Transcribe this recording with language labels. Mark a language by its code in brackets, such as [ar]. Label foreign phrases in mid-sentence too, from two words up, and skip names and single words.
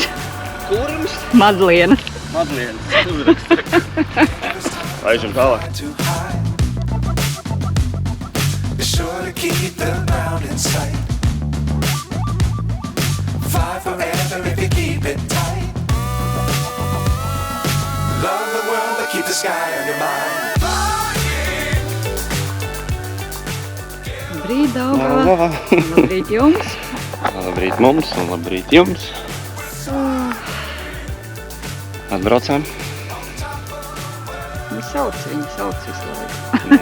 [lv] Kurums? Madlienas. Madlienas. Laižam tālāk. [en] Be sure to keep the ground in sight. Fly forever if you keep it tight. Love the world but keep the sky on your mind. [lv] Labrīt, Daugava. Labrīt jums. Labrīt mums un labrīt jums. Atbraucām. Viņi sauc visu laiku.